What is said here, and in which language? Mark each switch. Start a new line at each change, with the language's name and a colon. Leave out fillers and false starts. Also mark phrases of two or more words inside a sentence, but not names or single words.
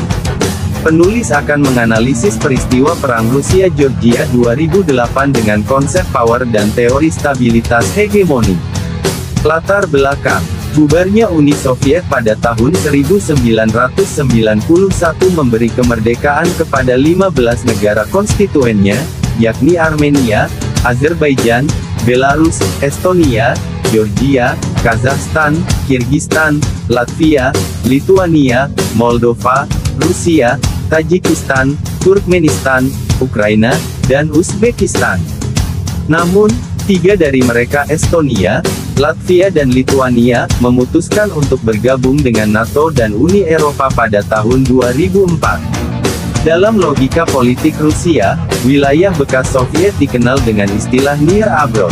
Indonesian: Penulis akan menganalisis peristiwa Perang Rusia-Georgia 2008 dengan konsep power dan teori stabilitas hegemoni. Latar belakang: bubarnya Uni Soviet pada tahun 1991 memberi kemerdekaan kepada 15 negara konstituennya, yakni Armenia, Azerbaijan, Belarus, Estonia, Georgia, Kazakhstan, Kirgistan, Latvia, Lituania, Moldova, Rusia, Tajikistan, Turkmenistan, Ukraina, dan Uzbekistan. Namun, tiga dari mereka, Estonia, Latvia dan Lituania, memutuskan untuk bergabung dengan NATO dan Uni Eropa pada tahun 2004. Dalam logika politik Rusia, wilayah bekas Soviet dikenal dengan istilah
English: Near Abroad.